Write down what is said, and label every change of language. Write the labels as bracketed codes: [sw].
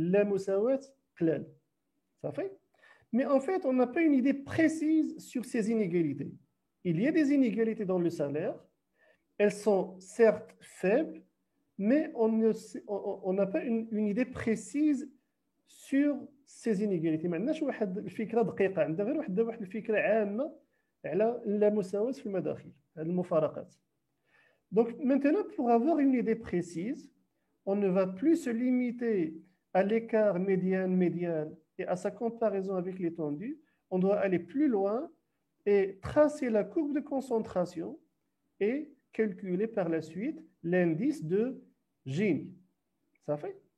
[ar] La musawat qlal. [fr] Ça fait? Mais en fait, on n'a pas une idée précise sur ces inégalités. Il y a des inégalités dans le salaire. Elles sont certes faibles, mais on n'a pas une idée précise sur ces inégalités. [ar] ما عندناش واحد الفكره دقيقه، عندنا غير واحد الفكره عامه على اللامساواة في المداخيل، هذه المفارقات. [fr] Donc maintenant, pour avoir une idée précise, on ne va plus se limiter à l'écart médiane-médial et à sa comparaison avec l'étendue. On doit aller plus loin et tracer la courbe de concentration et calculer par la suite l'indice de Gini. Ça fait?